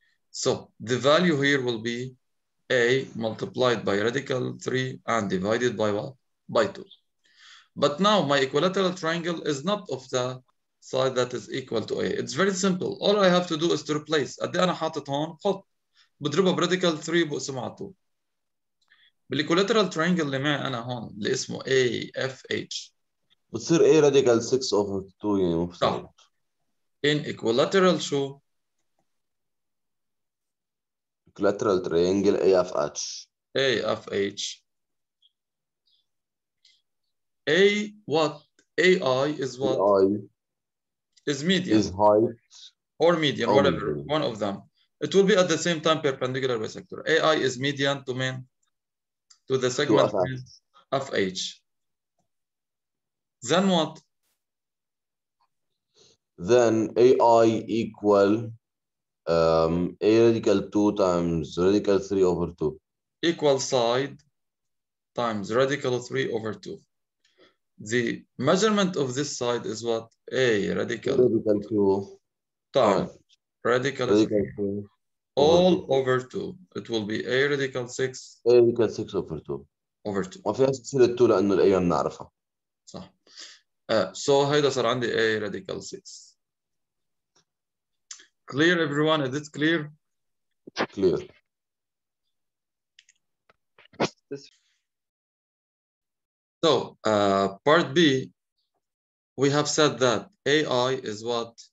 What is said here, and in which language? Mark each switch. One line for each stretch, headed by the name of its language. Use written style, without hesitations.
English: So the value here will be A multiplied by radical 3 and divided by what? By 2. But now my equilateral triangle is not of the side that is equal to A. It's very simple. All I have to do is to replace.
Arabic: قد أنا حاطط هون حط بضربها براديكال 3 بقسمها على 2. بالايكولاترال ترينجل اللي معي أنا هون اللي اسمه AFH. بتصير A radical 6 over 2 يعني مفترض.
English: In equilateral شو؟ Equilateral triangle AFH. AFH. A what? AI is what? AI is median. is height or median, or whatever, median. one of them. It will be at the same time perpendicular bisector. AI is median to mean to the segment FH. Then what? Then AI equal A radical 2 times radical 3 over 2. Equal side times radical 3 over 2. The measurement of this side is what? A radical 2 times radical 3 all over 2. It will be A radical 6 A radical 6 over 2. over 2.
Arabic: ما فيهاش تصير ال 2 لأنه الأيام بنعرفها. صح.
English: So
Arabic: هيدا صار عندي
English: A radical 6. Clear everyone? Is it clear? Clear. So part B, we have said that AI is what?